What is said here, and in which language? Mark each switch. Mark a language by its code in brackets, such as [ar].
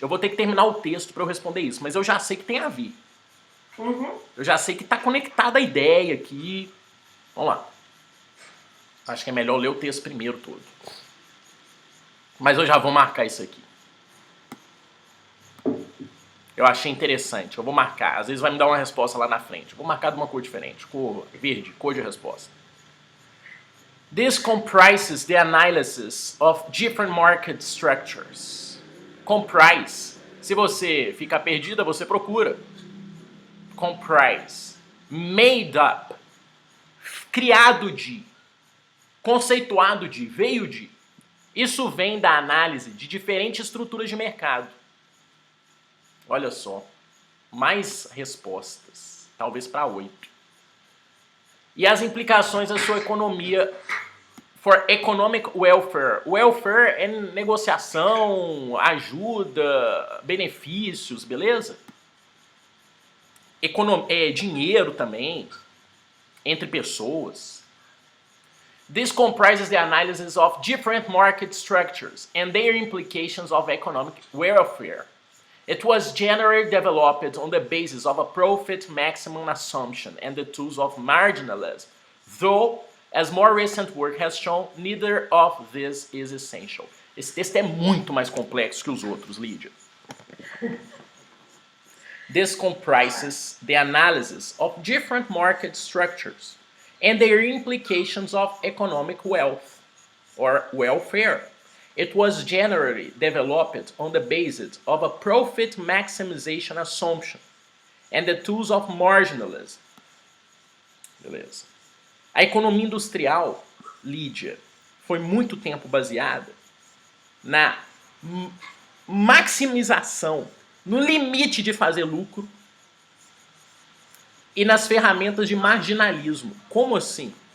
[pt] Eu vou ter que terminar o texto para eu responder isso, mas eu já sei que tem a ver. Eu já sei que está conectada a ideia aqui. Vamos lá. Acho que é melhor ler o texto primeiro todo. Mas eu já vou marcar isso aqui. Eu achei interessante. Eu vou marcar. Às vezes vai me dar uma resposta lá na frente. Eu vou marcar de uma cor diferente. Cor verde, cor de resposta. [en] This comprises the analysis of different market structures. Comprise. [pt] Se você ficar perdida, você procura. [en] Comprise. Made up. [pt] Criado de. Conceituado de. Veio de. Isso vem da análise de diferentes estruturas de mercado. Olha só, mais respostas, talvez para 8. E as implicações da sua economia [en] for economic welfare. [pt] Welfare é negociação, ajuda, benefícios, beleza? Dinheiro também, entre pessoas. [en] This comprises the analysis of different market structures and their implications of economic welfare. It was generally developed on the basis of a profit maximum assumption and the tools of marginalism, though, as more recent work has shown, neither of this is essential. [pt] Esse texto é muito mais complexo que os outros, Lídia. [en] This comprises the analysis of different market structures and their implications of economic wealth or welfare. It was generally developed on the basis of a profit maximization assumption and the tools of marginalism. [pt] Beleza. A economia industrial, Lídia, foi muito tempo baseada na maximização, no limite de fazer lucro e nas ferramentas de marginalismo. Como assim?